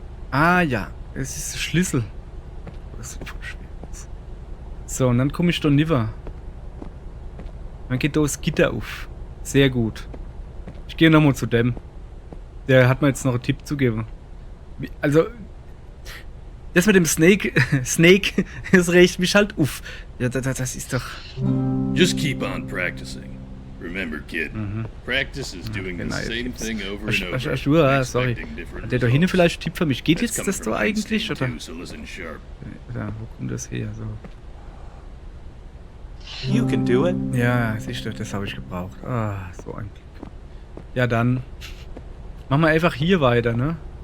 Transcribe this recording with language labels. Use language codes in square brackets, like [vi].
[de] Ah ja, es ist der Schlüssel. Das sieht voll schwer aus. So, und dann komme ich da niver. Dann geht da das Gitter auf. Sehr gut. Ich gehe nochmal zu dem. Der hat mir jetzt noch einen Tipp zu geben. Also, das mit dem Snake, das regt mich halt auf. Ja, das ist doch... [en] Just keep on practicing. Remember, kid, practice is doing the same thing over and over. Sorry. [de] Hat der da hinten vielleicht einen Tipp für mich? Geht jetzt das so eigentlich, oder? Ja, wo kommt das her? So. [en] You can do it. [de] Ja, siehst du, das habe ich gebraucht. Ah, so ein Glück. Ja, dann machen wir einfach hier weiter, ne?